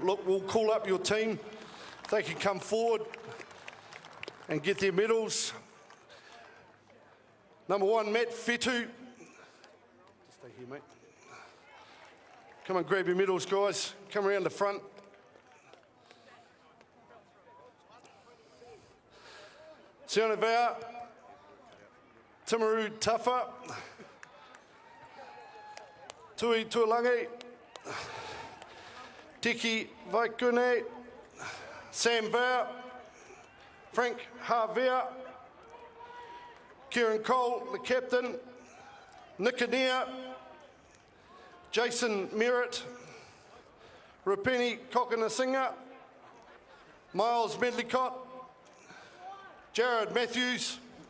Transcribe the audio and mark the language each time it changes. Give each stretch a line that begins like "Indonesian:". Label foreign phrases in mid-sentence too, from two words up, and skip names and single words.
English: Look, we'll call up your team. They can come forward and get their medals. Number 1, Matt Fetu. Just stay here, mate. Come and grab your medals, guys. Come around the front. Sione Vea, Timaru Tafa, Tui Tuolangi, Tiki Vaikune, Sam Vea, Frank Havea, Kieran Cole, the captain, Nikanea, Jason Merritt, Rupini Kokanasinga, Miles Medlicott, Jared Matthews,